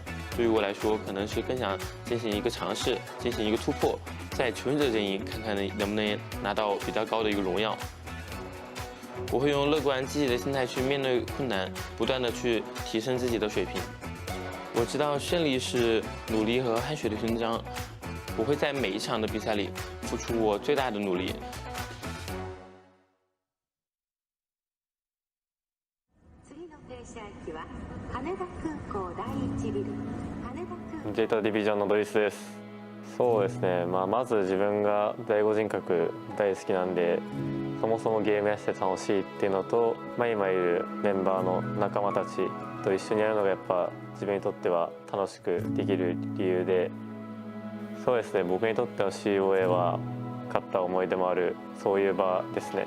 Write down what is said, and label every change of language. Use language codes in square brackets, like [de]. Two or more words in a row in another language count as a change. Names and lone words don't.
[zh] 对于我来说，可能是更想进行一个尝试，进行一个突破，在求人者阵营看看能不能拿到比较高的一个荣耀。我会用乐观积极的心态去面对困难，不断的去提升自己的水平。我知道胜利是努力和汗水的勋章，我会在每一场的比赛里付出我最大的努力。 [ja] 見ていたディビジョンのドリスです。そうですね、まず自分が第5人格大好きなんで、 そもそもゲームやってて楽しいっていうのと、今いるメンバーの仲間たちと一緒にやるのがやっぱ自分にとっては楽しくできる理由で、そうですね、僕にとっては COA は勝った思い出もあるそういう場ですね。